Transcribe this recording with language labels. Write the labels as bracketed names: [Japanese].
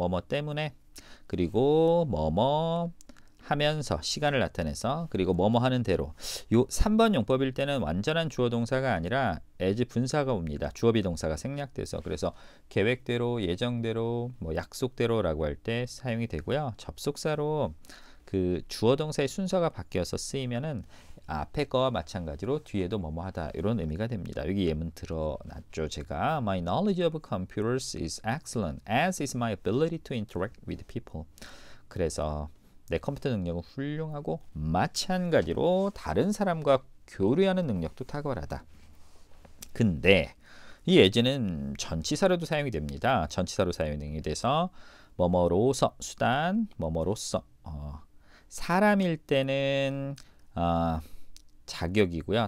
[Korean] 뭐뭐 때문에 그리고 뭐뭐 하면서 시간을 나타내서 그리고 뭐뭐 하는 대로 요 3번 용법일 때는 완전한 주어 동사가 아니라 as 분사가 옵니다. 주어 비동사가 생략돼서 그래서 계획대로 예정대로 뭐 약속대로라고 할 때 사용이 되고요. 접속사로 그 주어 동사의 순서가 바뀌어서 쓰이면은 앞에 거와 마찬가지로 뒤에도 뭐뭐 하다 이런 의미가 됩니다. 여기 예문 드러났죠. 제가 [English] My knowledge of computers is excellent as is my ability to interact with people. [Korean] 그래서 내 컴퓨터 능력은 훌륭하고 마찬가지로 다른 사람과 교류하는 능력도 탁월하다. 근데 이 as는 전치사로도 사용이 됩니다. 전치사로 사용이 돼서 뭐뭐로서 수단 뭐뭐로서 사람일 때는 자격이고요.